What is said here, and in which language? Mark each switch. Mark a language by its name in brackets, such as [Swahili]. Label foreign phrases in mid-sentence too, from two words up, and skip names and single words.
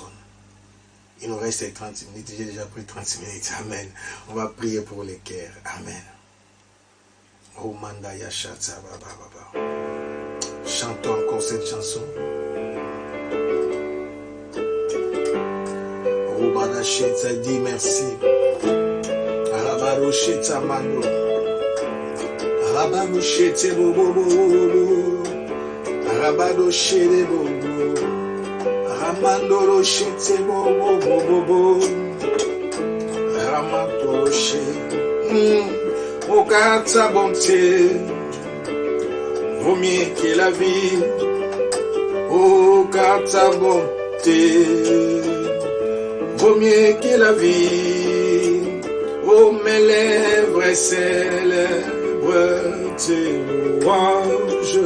[French] Il nous reste 30 minutes, j'ai déjà pris 30 minutes. Amen. On va prier pour les cœurs. Amen. Oh Mandaya Shatsa Baba. Chantons encore cette chanson. Oh Badachetsa dit merci. Arabarochetsa Mando. Arabarochete Bobo. Arabarochete Bobo. Ramandorochete Bobo. Ramatorochete. Oh car ta bonté vaut mieux que la vie. Oh car ta bonté vaut mieux que la vie. Oh mes lèvres célèbrent tes louanges.